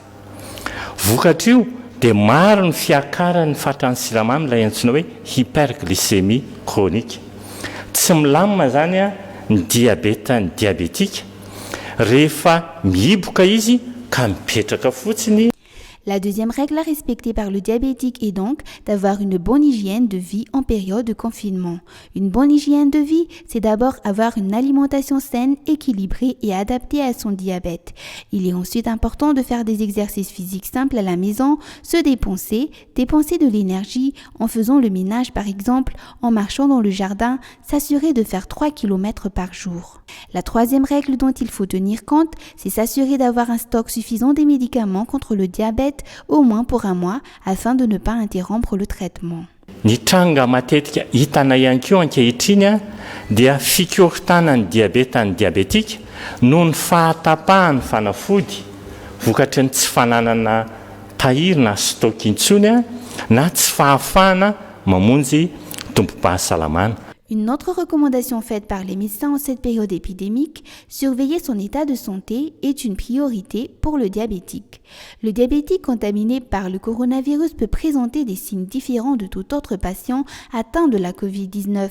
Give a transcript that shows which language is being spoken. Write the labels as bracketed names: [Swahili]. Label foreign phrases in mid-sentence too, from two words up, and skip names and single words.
[Malagasy] Vokatra io dia maro ny fiakaran'ny fatran'ny siramamy ilay antsoina hoe [French] hyperglycémie chronique. [Malagasy] Tsy milamina zany a ny diabeta ny diabetika rehefa mihiboka izy ka mipetraka fotsiny. [French] La deuxième règle à respecter par le diabétique est donc d'avoir une bonne hygiène de vie en période de confinement. Une bonne hygiène de vie, c'est d'abord avoir une alimentation saine, équilibrée et adaptée à son diabète. Il est ensuite important de faire des exercices physiques simples à la maison, se dépenser de l'énergie en faisant le ménage par exemple, en marchant dans le jardin, s'assurer de faire 3 km par jour. La troisième règle dont il faut tenir compte, c'est s'assurer d'avoir un stock suffisant des médicaments contre le diabète au moins pour 1 mois afin de ne pas interrompre le traitement. [Malagasy] Ny tranga matetika hitanay ihany koa ankehitriny a dia fikorontanan'ny diabeta ny diabetika noho ny fahatapahany fanafody vokatry ny tsy fananana tahiry na stock intsony a na tsy fahafahana mamonjy tombo-pahasalamana. [French] Une autre recommandation faite par les médecins en cette période épidémique, surveiller son état de santé est une priorité pour le diabétique. Le diabétique contaminé par le coronavirus peut présenter des signes différents de tout autre patient atteint de la Covid-19.